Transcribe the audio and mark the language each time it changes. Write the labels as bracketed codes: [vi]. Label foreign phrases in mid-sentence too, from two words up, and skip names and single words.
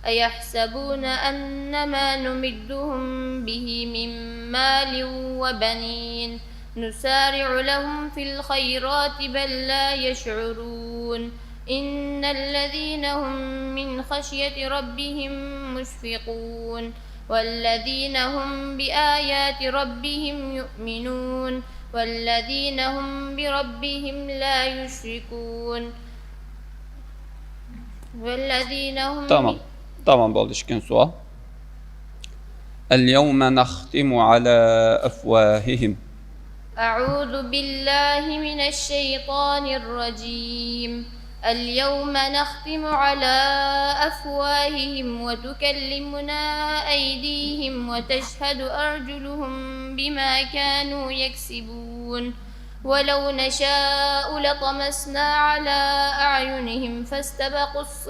[ar] أيحسبون أن ما نمدهم به من مال وبنين نسارع لهم في الخيرات بل لا يشعرون إن الذين هم من خشية ربهم مشفقون والذين هم بآيات ربهم يؤمنون والذين هم بربهم لا يشركون والذين هم [uz] tamam bo'ldi. Ishkin savol. [ar] اليوم نختم على أفواههم. أعوذ بالله من الشيطان الرجيم. اليوم نختم على أفواههم وتكلمنا أيديهم وتشهد أرجلهم بما كانوا يكسبون ولو نشاء لطمسنا على أعينهم فاستبقوا